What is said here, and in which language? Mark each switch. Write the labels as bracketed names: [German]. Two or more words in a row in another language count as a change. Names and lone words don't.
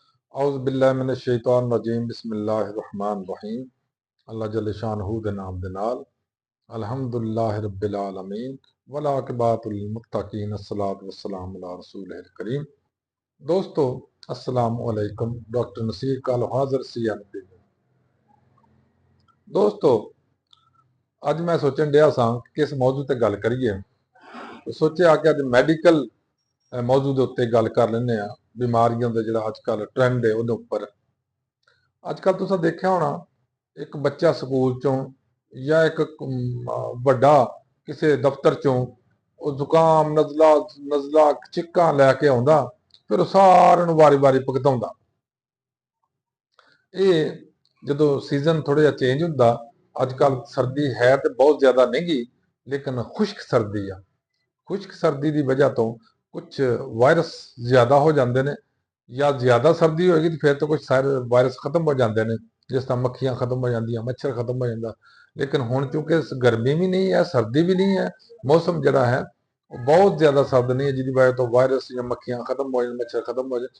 [Arabic] أعوذ بالله من الشيطان الرجيم بسم الله الرحمن الرحيم. الله جل شانه [Punjabi] دے نام دے نال [Arabic] الحمد لله رب العالمين والعاقبة للمتقين الصلاة والسلام على الرسول الكريم. दोस्तों السلام عليكم. [Punjabi] ڈاکٹر نصیر کال حاضر CNP. دوستو اج میں سوچن ڈیا ساں کہ کس موضوع تے گل کریئے، تو سوچا کہ اج میڈیکل موضوع کے اتے گل کر لیں. بیماریوں کا جو اجکل ٹرینڈ ہے اوہدے اپر اجکل تساں دیکھیا ہونا، ایک بچہ سکول چوں یا ایک وڈا کسی دفتر چوں زکام نزلہ نزلہ چھکاں لیکے آؤندا، فیر ساریاں نوں واری واری بھگتاؤندا. یہ جو سیزن تھوڑا جیہا چینج ہوندا، اجکل سردی ہے تو بہت زیادہ نہیں گی، لیکن خشک سردی آ. [Urdu] خشک سردی کی وجہ تو کچھ وائرس زیادہ ہو جاتے ہیں، یا زیادہ سردی ہوئے گی تو پھر تو کچھ سارے وائرس ختم ہو جاتے ہیں، جس طرح مکھیاں ختم ہو جاندیاں، مچھر ختم ہو جاتا. [Punjabi] لیکن ہن چونکہ گرمی بھی نہیں ہے، سردی بھی نہیں ہے، موسم جہڑا ہے بہت زیادہ سرد نہیں ہے، جس کی وجہ تو وائرس یا مکھیاں ختم ہو جائے، مچھر ختم ہو جائے.